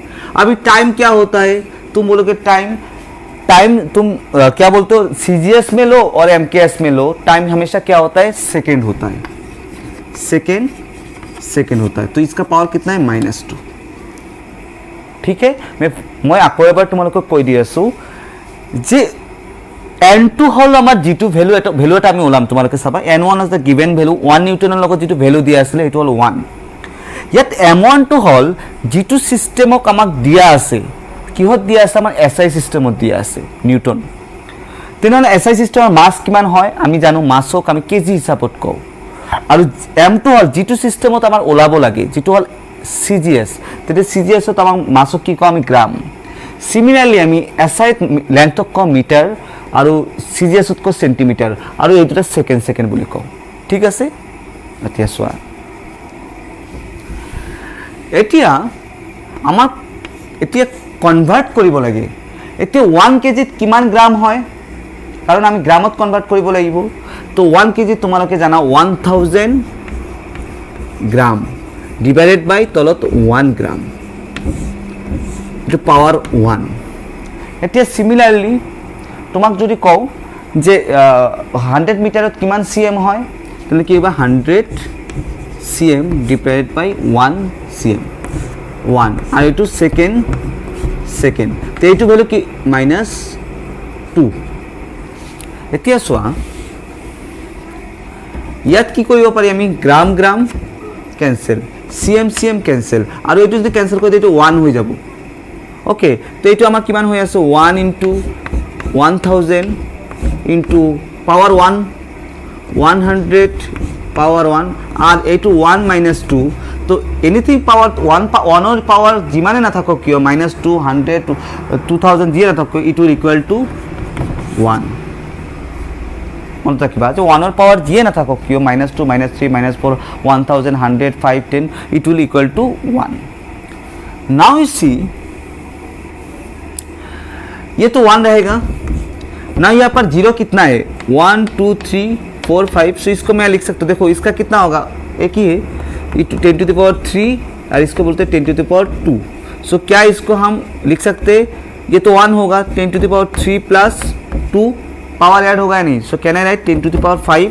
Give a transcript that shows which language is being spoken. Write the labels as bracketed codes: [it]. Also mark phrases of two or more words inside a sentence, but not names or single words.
[hi] अभी टाइम क्या होता है, तुम बोलोगे टाइम तुम क्या बोलते हो, CGS में लो और MKS में लो, टाइम हमेशा क्या होता है, सेकेंड होता है, सेकेंड होता है। तो इसका पावर कितना है, -2। ठीक है, मैं [as] আকৌ এবাৰ তোমালোকক কৈ দি আছো যে n2 হল আমাৰ যেটো ভ্যালু এটা আমি ওলাম, তোমালোকে চাবা n1 [en] is the given value, [as] 1 নিউটনৰ লগত যেটো ভ্যালু দিয়া আছিল এটো হল 1। ইয়াত m1 টো হল যেটো সিস্টেমক আমাক দিয়া আছে, কিহত দিয়া আছে, আমাৰ SI সিস্টেমত দিয়া আছে, নিউটন। তেনেহলে SI সিস্টেমৰ মাস কিমান হয়, আমি জানো মাসক আমি কেজি হিচাপত কও। আৰু m2 হল যেটো সিস্টেমত আমাৰ ওলাব লাগে, যেটো হল CGS, তেতে CGS ত আমাৰ মাসক কি কও, আমি গ্রাম। সিমিলারলি আমি SI লেন্থক কও মিটার, আৰু CGS ত কও সেন্টিমিটার, আৰু এই দুটা সেকেন্ড বুলি কও। ঠিক আছে, এতিয়া চোৱা, এতিয়া আমাক এতিয়া কনভার্ট কৰিব লাগে। এতিয়া 1 কেজিত কিমান গ্রাম হয়, কাৰণ আমি গ্রামত কনভার্ট কৰিব লাগিব। তো 1 কেজি তোমালোকে জানা 1000 গ্রাম [en] divided by [as] তলত 1 গ্রাম, এটা পাওয়ার 1। এতিয়া সিমিলারলি তোমাক যদি কও যে 100 মিটারত কিমান cm হয়, [bn] তাহলে কি হবে [as] 100 cm [en] divided by [as] 1 cm, 1। আর এটু সেকেন্ড, তো এইটো ভ্যালু কি -2। এতিয়া চোৱা, ইয়াত কি কৰিব পাৰি আমি, গ্রাম কেনসেল, cm কেনসেল, আৰু এইটো যদি কেনসেল কৰি দিও এইটো 1 হৈ যাব। ওকে, তো এইটো আমাৰ কিমান হৈ আছে, 1 * 1000 [en] into power [as] 1, 100 পাওয়ার 1, আর এইটো 1 - 2। তো [en] anything power [as] 1 পাওয়ার যিমানে না থাকক কিয়, -2, 100, 2000 যিয়ে না থাকক, [en] it will equal to 1। [as] মনে রাখিবা যে 1 পাওয়ার যিয়ে না থাকক কিয়, -2, -3, -4, 1000, 100, 5, 10, [en] it will equal to 1। now you see, [hi] ये तो 1 रहेगा ना, यहाँ पर 0 कितना है, 1 2 3 4 5, सो इसको मैं लिख सकता हूँ। देखो इसका कितना होगा, एक ही है, 10⁻3, और इसको बोलते हैं 10⁻2। सो क्या इसको हम लिख सकते हैं, ये तो 1 होगा, 10⁻3 + 2 पावर ऐड होगा या नहीं, [en] so can I write [hi] 10⁵।